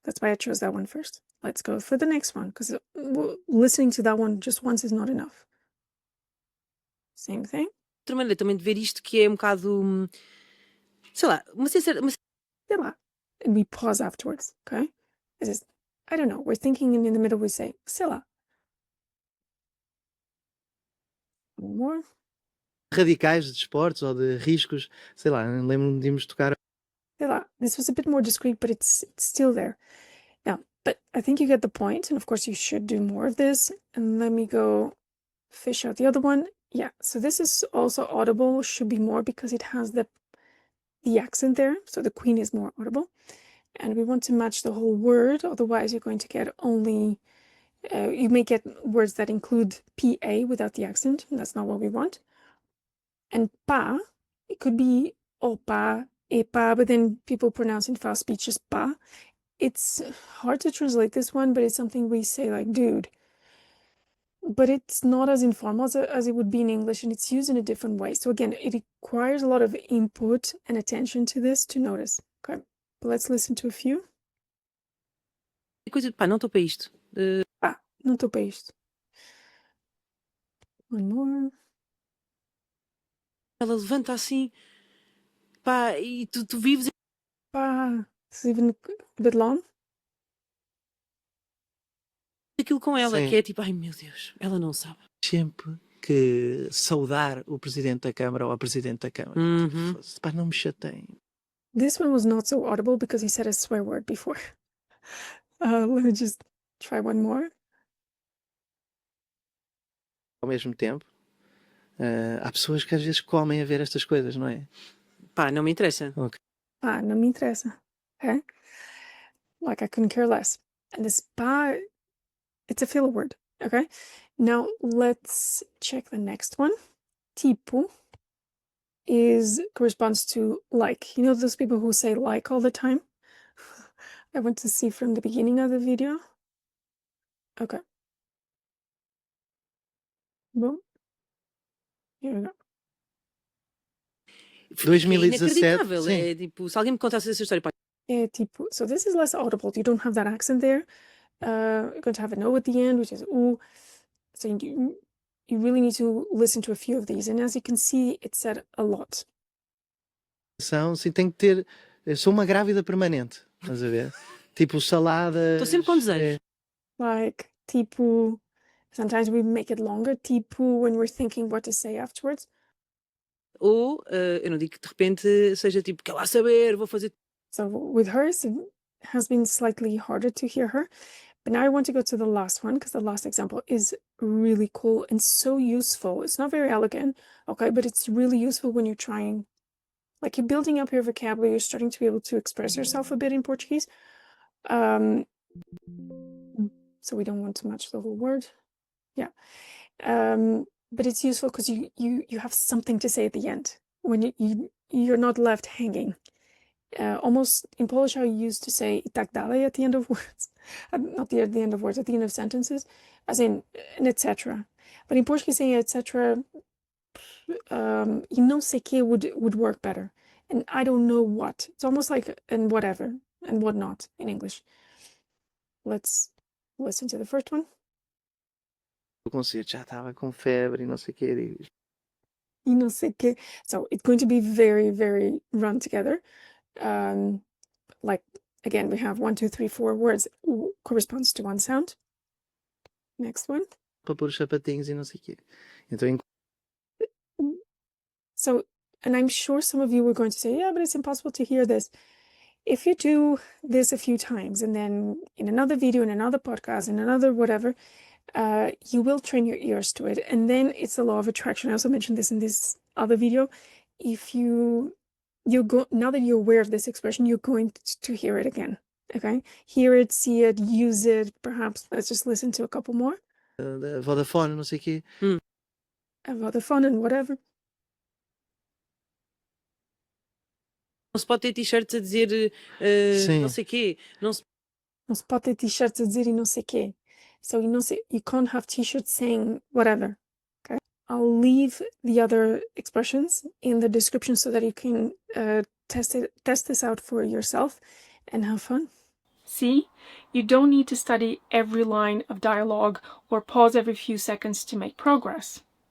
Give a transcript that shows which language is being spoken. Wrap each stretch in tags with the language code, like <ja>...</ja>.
<en>That's why I chose that one first. Let's go for the next one, because listening to that one just once is not enough. Same thing.</en> <pt>Outra maneira também de ver isto que é bocado, sei lá, Sei lá.</pt> <en>And we pause afterwards, okay? This is, I don't know, we're thinking and in the middle we say,</en> <pt>sei lá.</pt> <en>One more.</en> <pt>Radicais de esportes ou de riscos, sei lá, lembro-me de irmos tocar. Sei lá.</pt> <en>This was a bit more discreet, but it's still there. Now, but I think you get the point, and of course you should do more of this. And let me go fish out the other one. Yeah, so this is also audible, should be more because it has the accent there, so the queen is more audible. And we want to match the whole word, otherwise you're going to get only, you may get words that include PA without the accent, and that's not what we want. And pa, it could be opa, epa, but then people pronounce in fast speech as pa. It's hard to translate this one, but it's something we say like dude. But it's not as informal as it would be in English, and it's used in a different way. So again, it requires a lot of input and attention to this to notice. Okay, but let's listen to a few.</en> <pt>Coisa de pá, não estou para isto. Pá, não estou para isto.</pt> <en>One more.</en> <pt>Ela levanta assim, pá, e tu vives</pt> <en>Pá, it's even a bit long.</en> <pt>aquilo com ela, Sim. que é tipo, ai meu Deus, ela não sabe. Sempre que saudar o Presidente da Câmara ou a Presidente da Câmara. Pá, não me chateiem.</pt> <en>This one was not so audible because he said a swear word before. Let me just try one more.</en> <pt>Ao mesmo tempo, há pessoas que às vezes comem a ver estas coisas, não é? Pá, não me interessa. Ok. Pá, não me interessa. Okay?</pt> <en>Like I couldn't care less. And this pá, it's a filler word. Okay? Now let's check the next one. Tipo corresponds to like. You know those people who say like all the time? I want to see from the beginning of the video. Okay. Boom. Here we go.</en> <pt>2017, Inacreditável. sim. É tipo, se alguém me contasse essa história, pá,</pt> <en>Tipo, so this is less audible. You don't have that accent there. You're going to have an O at the end, which is ooh. So you really need to listen to a few of these. And as you can see, it's said a lot.</en> <pt>Sim, tem que ter. Eu sou uma grávida permanente, estás a ver? Tipo saladas. estou sempre com desejos.</pt> <en>Like, tipo, sometimes we make it longer, tipo, when we're thinking what to say afterwards.</en> <pt>Ou, eu não digo que de repente seja tipo, quer lá saber, vou fazer.</pt> <en>So with hers, it has been slightly harder to hear her. But now I want to go to the last one because the last example is really cool and so useful. It's not very elegant, okay, but it's really useful when you're trying, like you're building up your vocabulary, you're starting to be able to express yourself a bit in Portuguese. So we don't want to match the whole word. Yeah. But it's useful because you have something to say at the end when you're not left hanging. Almost in Polish, how you used to say</en> <pl>"I tak dalej"</pl> <en>at the end of words, not at the end of words, at the end of sentences, as in an etc. But in Portuguese, saying etc. You know,</en> <pt>sei que</pt> <en>would work better, and I don't know what. It's almost like and whatever and whatnot in English. Let's listen to the first one.</en> <pt>O concerto já estava com febre e não sei o quê. E não sei que.</pt> <en>So it's going to be very, very run together. Like again, we have 1, 2, 3, 4 words corresponds to one sound. Next one.</en> <pt>Para pôr os sapatinhos e não sei o quê. Então,</pt> <en>So And I'm sure some of you were going to say, yeah, but it's impossible to hear this. If you do this a few times and then in another video, in another podcast, in another whatever, you will train your ears to it. And then it's the law of attraction. I also mentioned this in this other video. If you go, now that you're aware of this expression, you're going to hear it again. Okay? Hear it, see it, use it. Perhaps let's just listen to a couple more.</en> <pt>Vodafone, não sei o quê.</pt> <en>Vodafone and whatever.</en> <pt>Não se pode ter t-shirts a dizer não sei quê. Não se pode ter t-shirts a dizer e não sei quê.</pt> <en>So you can't have t-shirts saying whatever. Okay? I'll leave the other expressions in the description so that you can test this out for yourself and have fun. See, you don't need to study every line of dialogue or pause every few seconds to make progress.</en>